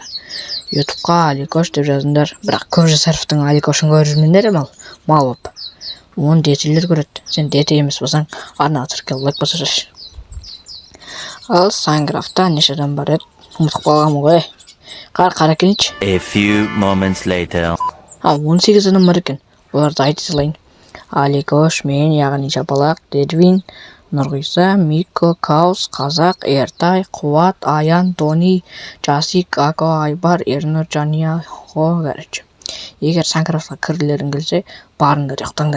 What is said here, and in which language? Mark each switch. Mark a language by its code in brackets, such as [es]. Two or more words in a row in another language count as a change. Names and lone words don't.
[kk] Ютубқа Аликош деп жазыңдар. Бірақ көп жасаровтың Аликошын көріп жүрмеңдер мал болып. Оны детелер көреді. Сен дете емес болсаң, арнаға тіркел лайк басып жүрші. Ал Сайнкрафтта неше адам бар еді? Ұмытып қалғанмын ғой. Қара келейінші. [en] A few moments later. [kk] 18 адам бар екен. Оларды айта салайын. Аликош, мен, яғни Шапалақ, Дедвин, Нұрғиса, Мико, Каус, Қазақ, Ертай, Қуат, Аян, Тони, Жасик, Ако, Айбар, Ернұр, Жания, короче. Егер Сайнкрафтқа кіргілерің келсе, барыңдар, ұйықтаңдар.